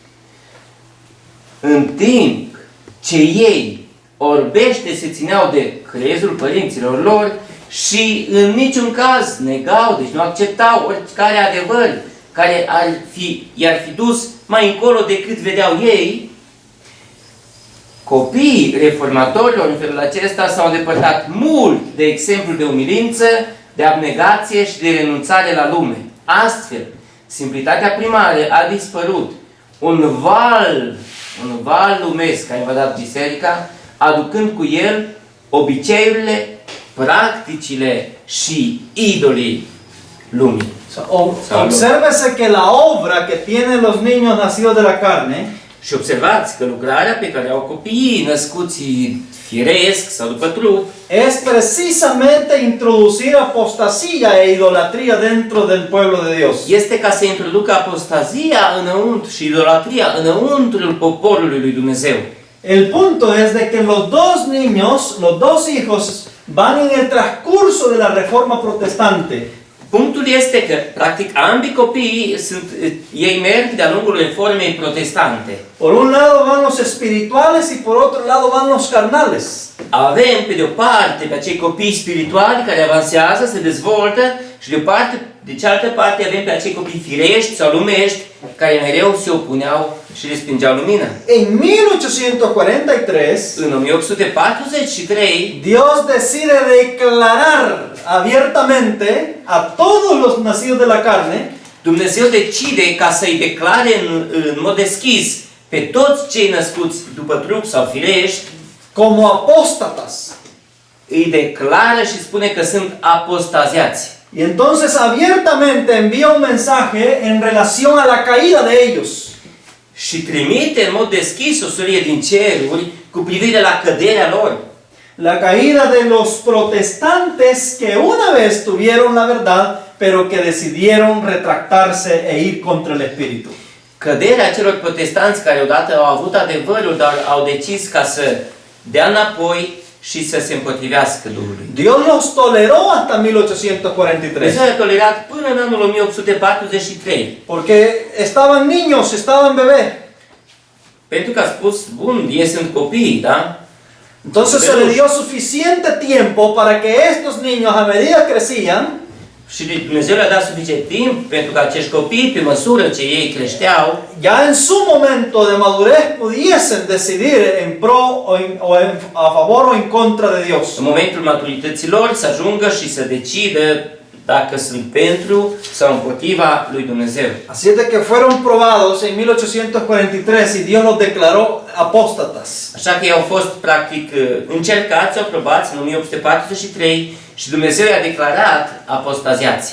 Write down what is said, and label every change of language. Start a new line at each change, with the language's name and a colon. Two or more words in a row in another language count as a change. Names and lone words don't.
Romanian: În timp ce ei orbește se țineau de crezul părinților lor și în niciun caz negau, deci nu acceptau oricare adevăr care i-ar fi dus mai încolo decât vedeau ei, copiii reformatorilor în felul acesta s-au îndepărtat mult de exemplu de umilință, de abnegație și de renunțare la lume. Astfel, simplitatea primară a dispărut. Un val lumesc a invadat biserica, aducând cu el obiceiurile, practicile și idolii lumii.
Spanish: Obsérvese que la obra que tienen los niños nacidos de la carne
Romanian: Și observați că lucrarea pe care au copiii născuți firesc sau după trup
Spanish: es precisamente introducir apostasía e idolatría dentro del pueblo de Dios.
Romanian: este ca să introducă apostazia înăuntru și idolatria înăuntrul poporului lui Dumnezeu.
Spanish: El punto es de que los dos hijos van en el transcurso de la reforma protestante.
Romanian: Punctul este că, practic, ambii copii ei merg de-a lungul reformei protestante.
Spanish: Por un lado van los espirituales y por otro lado van los carnales.
Romanian: Avem, pe de o parte, pe acei copii spirituali care avansează, se dezvoltă și de cealaltă parte avem pe acei copii firești sau lumești care mereu se opuneau și respingeau lumina.
Spanish: En 1843,
Romanian: În 1843,
Spanish: Dios decide declarar abiertamente a todos los nacidos de la carne
Romanian: Dumnezeu decide ca să-i declare în mod deschis pe toți cei născuți după trup sau firești,
Spanish: como apóstatas.
Romanian: îi declară și spune că sunt apostaziați.
Spanish: Y entonces abiertamente envía un mensaje en relación a la caída de ellos.
Romanian: Și trimite în mod deschis o solie din ceruri cu privire la căderea lor.
Spanish: La caída de los protestantes que una vez tuvieron la verdad, pero que decidieron retractarse e ir contra el Espíritu.
Romanian: Căderea celor protestanți care odată au avut adevărul, dar au decis ca să dea înapoi și să se împotrivească Duhului.
Spanish: Dios los toleró hasta 1843.
Romanian: Dumnezeu a tolerat până în anul 1843.
Spanish: Porque estaban niños, estaban bebés.
Romanian: Pentru că a spus, bun, ei sunt copii, da?
Spanish: Entonces se le dio suficiente tiempo para que estos niños, a medida que crecían,
Romanian: Și Dumnezeu le-a dat suficient timp pentru că acești copii, pe măsură ce ei creșteau,
Spanish: ya en su momento de madurez pudiesen decidir en pro a favor o en contra de Dios.
Romanian: în momentul maturității lor, să ajungă și să decidă dacă sunt pentru sau împotriva lui Dumnezeu.
Spanish: Así es de que fueron probados en 1843 y Dios los declaró apóstatas.
Romanian: Așa că ei au fost practic încercați, au probați în 1843 și Dumnezeu i-a declarat apostaziații.